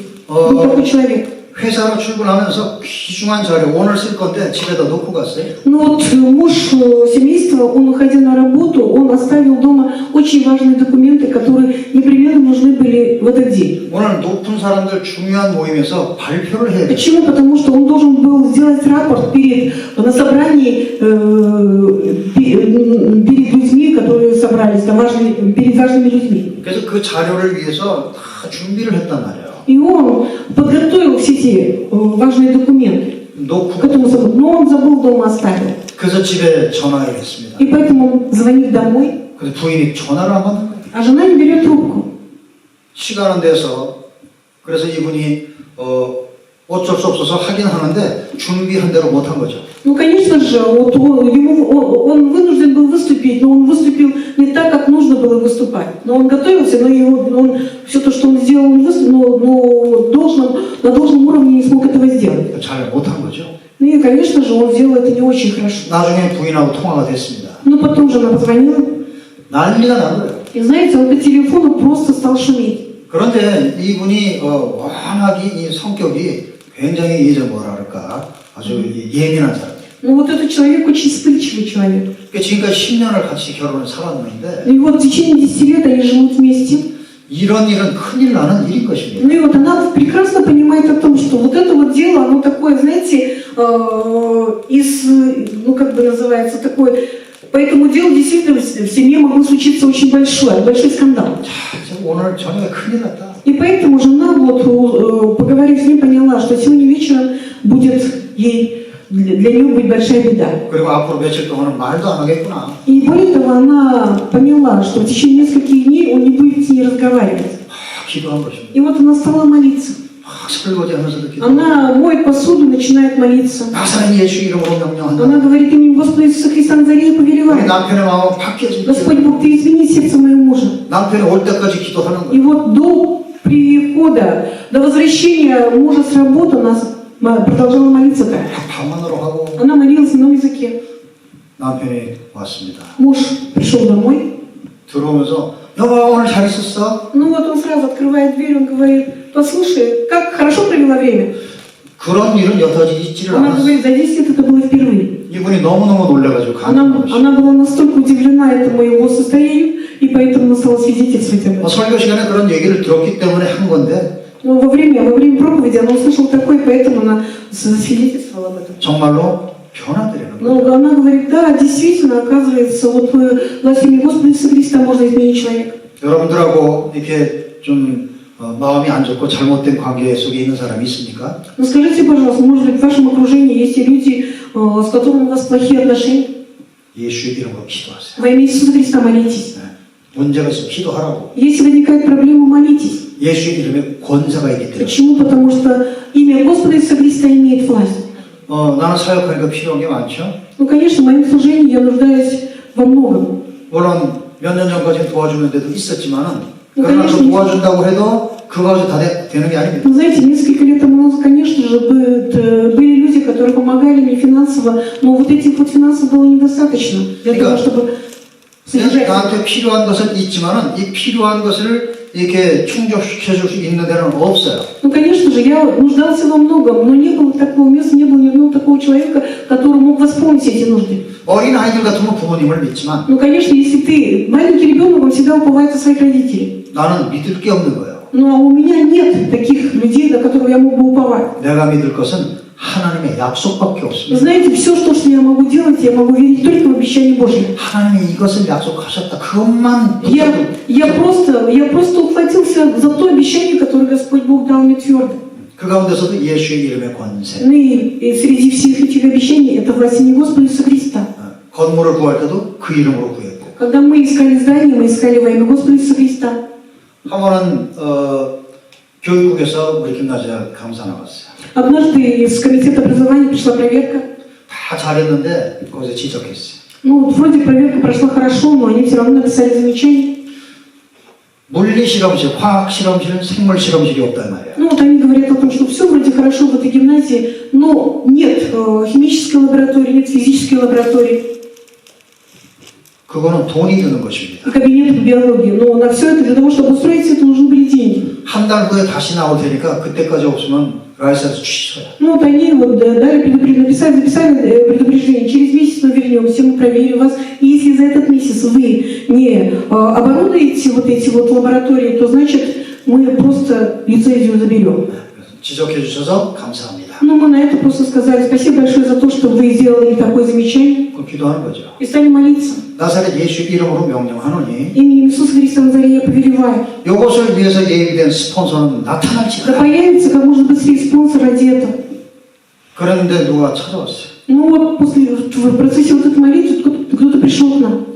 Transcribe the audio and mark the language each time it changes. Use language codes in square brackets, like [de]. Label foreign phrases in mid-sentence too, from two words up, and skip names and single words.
[ru] Был такой человек. [ko] 회사로 출근하면서 귀중한 자료 오늘 쓸 건데 집에다 놓고 갔어요. [ru] Ну вот муж семейства, он, уходя на работу, он оставил дома очень важные документы, которые непременно нужны были в этот день. [ko] 오늘 높은 사람들 중요한 모임에서 발표를 해야 돼요. [ru] Почему? Потому что он должен был сделать рапорт на собрании перед людьми, которые собрались, перед важными людьми. [ko] 그래서 그 자료를 위해서 다 준비를 했단 말이에요. [ru] И он подготовил все эти важные документы [ko] 놓고 [ru] к этому собранию, но он забыл дома оставил. [ko] 그래서 집에 전화를 했습니다. [ru] И поэтому он звонит домой, [ko] 근데 부인이 전화를 안 받는 거예요. [ru] а жена не берет трубку. [ko] 시간은 돼서 그래서 이분이 어쩔 수 없어서 하긴 하는데 준비한 대로 못한 거죠. [ru] Ну, конечно же, вот он вынужден был выступить, но он выступил не так, как нужно было выступать. Но он готовился, но все то, что он сделал, он выступил, но на должном уровне не смог этого сделать. [ko] 잘 못한 거죠. [ru] Ну и, конечно же, он сделал это не очень хорошо. [ko] 나중에 부인하고 통화가 됐습니다. [ru] Но потом жена позвонила, [ko] 난리가 난 거예요. [ru] и знаете, он по телефону просто стал шуметь. [ko] 그런데 이분이 워낙 이 성격이 굉장히 뭐라 그럴까 아주 예민한 사람이에요. [ru] Ну вот этот человек очень вспыльчивый человек. [ko] 그러니까 지금까지 10년을 같이 결혼을 살았는데 [ru] И вот в течение 10 лет они живут вместе. [ko] 이런 일은 큰일 나는 일인 것입니다. [ru] Ну и вот она прекрасно понимает о том, что вот это вот дело, оно такое, знаете, ну как бы называется, такое, по этому делу действительно в семье могло случиться очень большой скандал. [ko] 자, 오늘 저녁에 큰일 났다. [ru] И поэтому жена, вот, поговорив с ним, поняла, что сегодня вечером будет для нее будет большая беда. [ko] 그리고 앞으로 며칠 동안은 말도 안 하겠구나. [ru] И более того, она поняла, что в течение нескольких дней он не будет с ней разговаривать. [ko] 기도한 것입니다. [ru] И вот она стала молиться. [ko] 막 설거지하면서도 기도. [ru] Она моет посуду, начинает молиться. [ko] 나사렛 예수 이름으로 명령한다. [ru] Она говорит именем Господа Иисуса Христа Назарета, [ko] 우리 [ru] повелевает. [ko] 남편의 마음은 바뀌어지고 [ru] Господь Бог, ты измени сердце моего мужа. [ko] 남편이 올 때까지 기도하는 [ru] И [ko] 거예요. [ru] вот до прихода, до возвращения мужа с работы она продолжала молиться так. [ko] 밤만으로 하고 [ru] Она молилась на языке. [ko] 남편이 왔습니다. [ru] Муж пришел домой. [ko] 들어오면서 여보 오늘 잘 있었어? [ru] Ну вот он сразу открывает дверь, он говорит, послушай, как хорошо провела время. [ko] 그런 일은 여태까지 있지를 [ru] Она [ko] 않았어. [ru] говорит, за 10 лет это было впервые. [ko] 이분이 너무너무 놀라가지고 가는 것이. [ru] Она была настолько удивлена этому его состоянию, и поэтому она стала свидетельствовать об этом. [ko] 설교 시간에 그런 얘기를 들었기 때문에 한 건데 [ru] Но во время проповеди она услышала такое, поэтому она засвидетельствовала об этом. [ko] 정말로 변화되는 거예요. [ru] Но она говорит, да, действительно, оказывается, вот власть имени Господа Иисуса Христа можно изменить человека. [ko] 여러분들하고 이렇게 좀 마음이 안 좋고 잘못된 관계 속에 있는 사람이 있습니까? [ru] Но скажите, пожалуйста, может быть, в вашем окружении есть и люди, с которыми у вас плохие отношения? [ko] 예수의 이름으로 기도하세요. [ru] Во имя Иисуса Христа молитесь. [ko] 네. 문제가 있으면 기도하라고. [ru] Если возникает проблема, молитесь. [ko] 예수의 이름에 권세가 있기 때문에. [ru] Почему? Потому что имя Господа Иисуса Христа имеет власть. [ko] 나는 사역하니까 필요한 게 많죠. [ru] Ну, конечно, в моем служении я нуждаюсь во многом. [ko] 물론 몇 년 전까지 도와주는 데도 있었지만은 [ru] Ну, [ko] 그러나 그 [ru] конечно. [ko] 도와준다고 해도 그거 다 되는 게 아닙니다. [ru] Вы знаете, несколько лет тому назад, конечно же, были люди, которые помогали мне финансово, но вот этих вот финансов было недостаточно для того, чтобы содержать. [ko] 나한테 필요한 것은 있지만은 이 필요한 것을 이렇게 충족시켜 줄 수 있는 데는 없어요. [ru] Ну, конечно же, я нуждался во многом, но не было такого места, не было ни одного такого человека, который мог восполнить эти нужды. [ko] 어린 아이들 같으면 부모님을 믿지만 [ru] Ну, конечно, если ты маленький ребенок, он всегда уповает на своих родителей. [ko] 나는 믿을 게 없는 거예요. [ru] Ну, а у меня нет таких людей, на которых я мог бы уповать. [ko] 내가 믿을 것은 하나님의 약속밖에 [ru] Вы [ko] 없습니다. [ru] знаете, все, что я могу делать, я могу верить только в обещание Божье. [ko] 하나님이 이것을 약속하셨다. 그것만 [ru] Я просто ухватился за то обещание, которое Господь Бог дал мне твердо. [ko] 그 가운데서도 예수의 이름의 권세. [ru] Ну и среди всех этих обещаний это власть не Господа Иисуса Христа. [ko] 건물을 구할 때도 그 이름으로 구했고. [ru] Когда мы искали здание, мы искали во имя Господа Иисуса Христа. [ko] 한 번은 교육국에서 우리 김나지가 감사 나갔어요. [ru] Однажды из комитета образования пришла проверка. [ko] 다 잘했는데 거기서 지적했어요. [ru] Ну, вот вроде проверка прошла хорошо, но они все равно написали замечание. [ko] 물리 실험실, 화학 실험실은 생물 실험실이 없단 말이에요. [ru] Ну, вот они говорят о том, что все вроде хорошо в этой гимназии, но нет химической лаборатории, нет физической лаборатории. [ko] 그거는 돈이 드는 것입니다. [ru] И кабинет биологии. Но на все это, для того, чтобы устроить все это, нужны были деньги. [ko] 한 달 후에 다시 나올 테니까 그때까지 없으면 라이센스 취소야. [ru] Ну вот они вот дали записали предупреждение. Через месяц мы вернемся, мы проверим вас. И если за этот месяц вы не оборудуете вот эти вот лаборатории, то значит мы просто лицензию заберем. [ko] 지적해 주셔서 감사합니다. [ru] Ну мы на это просто сказали спасибо большое за то, что вы сделали такое замечание. [ko] 그럼 기도하는 거죠. [ru] И стали молиться. [ko] 나사렛 예수 이름으로 명령하노니 [ru] Именем Иисуса Христа Назарея я повелеваю. [ko] 이것을 위해서 예비된 스폰서는 나타날지 [ru] Да [ko] 않아. [ru] появится как можно быстрее спонсор ради этого. [ko] 그런데 누가 찾아왔어요. [ru] Ну вот в процессе вот этой молитвы кто-то пришел к нам.